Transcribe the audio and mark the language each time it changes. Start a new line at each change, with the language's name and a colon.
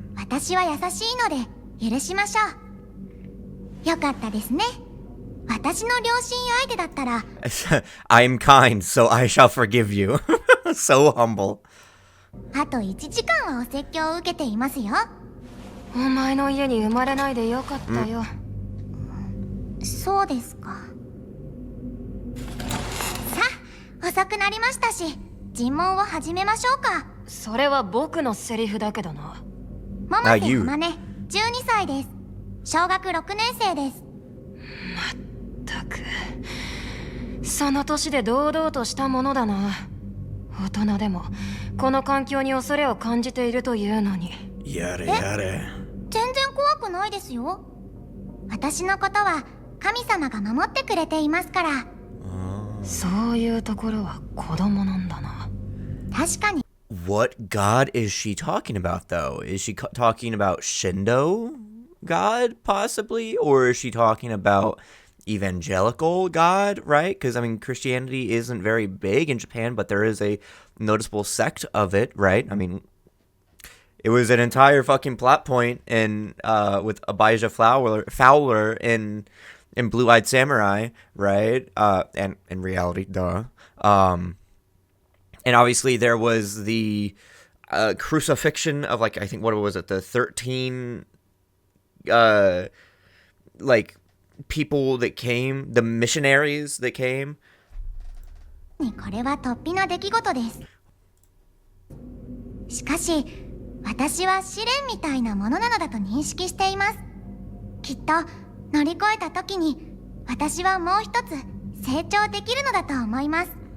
Japanese: 私は優しいので許しましょう。よかったですね。私の両親相手だったら
English: I'm kind, so I shall forgive you. So humble.
Japanese: あと1時間はお説教を受けていますよ。お前の家に生まれないでよかったよ。そうですか。さあ、遅くなりましたし、尋問を始めましょうか。それは僕のセリフだけどな。百瀬天音、12歳です。小学6年生です。まったく、その年で堂々としたものだな。大人でもこの環境に恐れを感じているというのに。やれやれ。全然怖くないですよ。私のことは神様が守ってくれていますから。そういうところは子供なんだな。確かに。
English: What god is she talking about, though? Is she talking about Shindo god, possibly? Or is she talking about evangelical god, right? Because, I mean, Christianity isn't very big in Japan, but there is a noticeable sect of it, right? I mean, it was an entire fucking plot point in with Abijah Fowler in Blue-Eyed Samurai, right? And in reality, duh. And obviously there was the crucifixion of, like, I think, what was it, the 13, like, people that came, the missionaries that came.
Japanese: これは突飛な出来事です。しかし、私は試練みたいなものなのだと認識しています。きっと乗り越えた時に、私はもう一つ成長できるのだと思います。